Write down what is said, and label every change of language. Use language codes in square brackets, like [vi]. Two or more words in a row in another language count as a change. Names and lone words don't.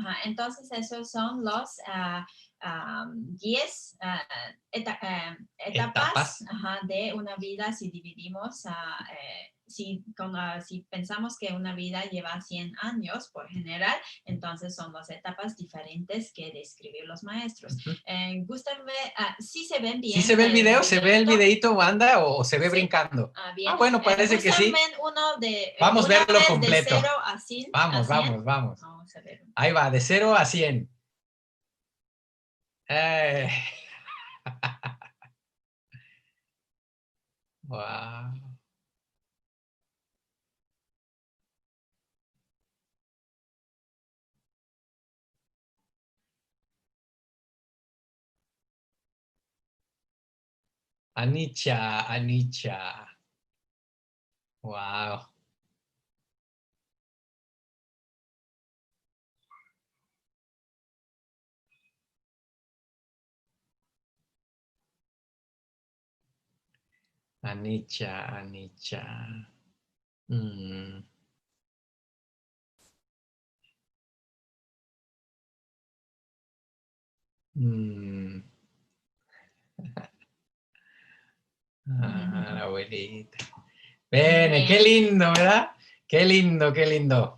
[es] Entonces esos son los 10 etapas de una vida si dividimos si pensamos que una vida lleva 100 años por general, entonces son dos etapas diferentes que describir los maestros. Gustan ver, ¿sí se ven bien? ¿Sí se ve el video? ¿Se ve el videito, banda, o se ve brincando? Bien. Bueno, parece que sí. Vamos a verlo completo. De 0 a 100. Vamos. Vamos a ver. Ahí va, de 0 a 100. Wow. Anicca. Wow. Anicca. La abuelita. Bene, qué lindo, ¿verdad? Qué lindo, qué lindo.